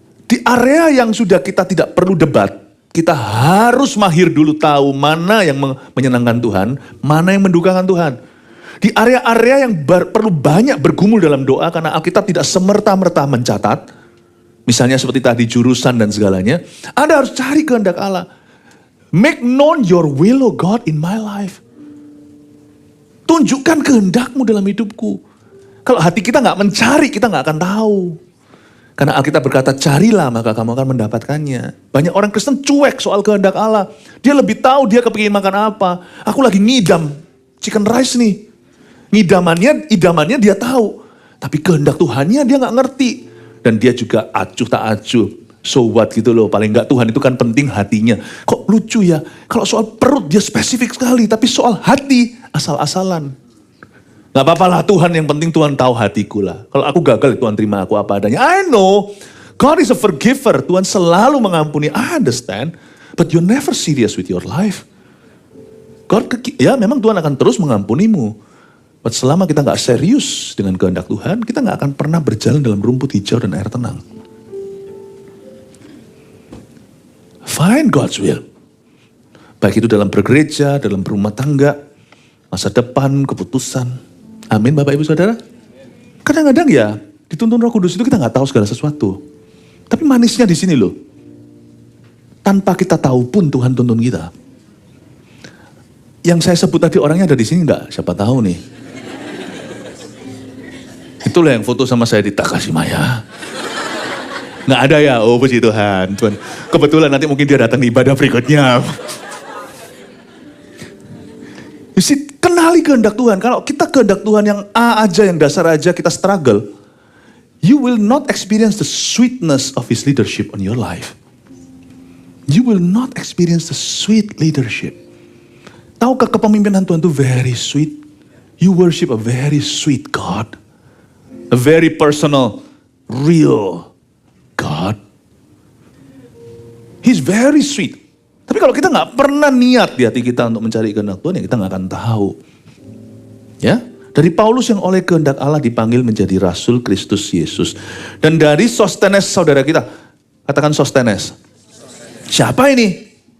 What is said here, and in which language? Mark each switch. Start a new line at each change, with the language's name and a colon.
Indonesian: Di area yang sudah kita tidak perlu debat. Kita harus mahir dulu tahu mana yang menyenangkan Tuhan, mana yang mendukakan Tuhan. Di area-area yang perlu banyak bergumul dalam doa karena Alkitab tidak semerta-merta mencatat. Misalnya seperti tadi jurusan dan segalanya. Anda harus cari kehendak Allah.
English: Make known your will, oh God, in my life.
Indonesian: Tunjukkan kehendakmu dalam hidupku. Kalau hati kita nggak mencari, kita nggak akan tahu. Karena Alkitab berkata, carilah maka kamu akan mendapatkannya. Banyak orang Kristen cuek soal kehendak Allah. Dia lebih tahu dia kepingin makan apa. Aku lagi ngidam chicken rice nih. Idamannya dia tahu. Tapi kehendak Tuhannya dia nggak ngerti. Dan dia juga acuh tak acuh.
English: So what
Indonesian: gitu loh. Paling nggak Tuhan itu kan penting hatinya. Kok lucu ya. Kalau soal perut dia spesifik sekali. Tapi soal hati asal-asalan. Gak apa-apa lah Tuhan, yang penting Tuhan tahu hatiku lah. Kalau aku gagal Tuhan terima aku apa adanya.
English: I know God is a forgiver.
Indonesian: Tuhan selalu mengampuni.
English: I understand. But you're never serious with your life.
Indonesian: Ya memang Tuhan akan terus mengampunimu. But selama kita gak serius dengan kehendak Tuhan, kita gak akan pernah berjalan dalam rumput hijau dan air tenang.
English: Find God's will.
Indonesian: Baik itu dalam bergereja, dalam berumah tangga, masa depan, keputusan. Amin Bapak Ibu Saudara. Kadang-kadang ya, Dituntun Roh Kudus itu kita nggak tahu segala sesuatu. Tapi manisnya di sini loh. Tanpa kita tahu pun Tuhan tuntun kita. Yang saya sebut tadi orangnya ada di sini nggak? Siapa tahu nih. Itulah yang foto sama saya di Takashimaya. Nggak ada ya? Oh puji Tuhan. Kebetulan nanti mungkin dia datang di ibadah berikutnya. Kenali kehendak Tuhan. Kalau kita kehendak Tuhan yang A aja, yang dasar aja kita struggle,
English: you will not experience the sweetness of His leadership on your life. You will not experience the sweet leadership.
Indonesian: Tahukah kepemimpinan Tuhan itu
English: very sweet? You worship a very sweet God. A very personal, real God. He's very sweet.
Indonesian: Tapi kalau kita nggak pernah niat di hati kita untuk mencari kehendak Tuhan, ya kita nggak akan tahu. Ya, dari Paulus yang oleh kehendak Allah dipanggil menjadi Rasul Kristus Yesus. Dan dari Sostenes saudara kita, katakan Sostenes. Siapa ini?